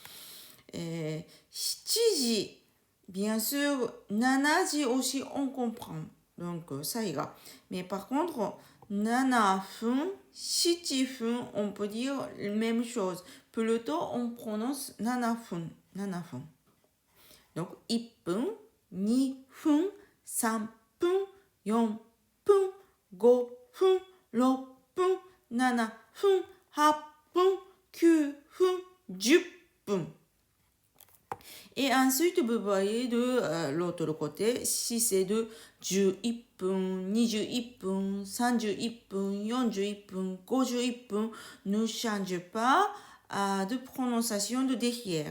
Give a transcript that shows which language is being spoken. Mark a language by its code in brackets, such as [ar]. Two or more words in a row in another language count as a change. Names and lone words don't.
[fr] 7 時 bien sûr, 7時 aussi on comprend. Donc ça ira. Mais par contre, [ja] 7 分, 7分, [fr] on peut dire la même chose. Plutôt, on prononce [ja] 7 分, 7分. Donc, 1分、2分、3分、4分、5分、6分、7分、8分、9分、10分. [fr] Et ensuite, vous voyez de l'autre côté, si c'est de [ja] 11 分、21分、31分、41分、51分, [fr] ne change pas de prononciation de derrière.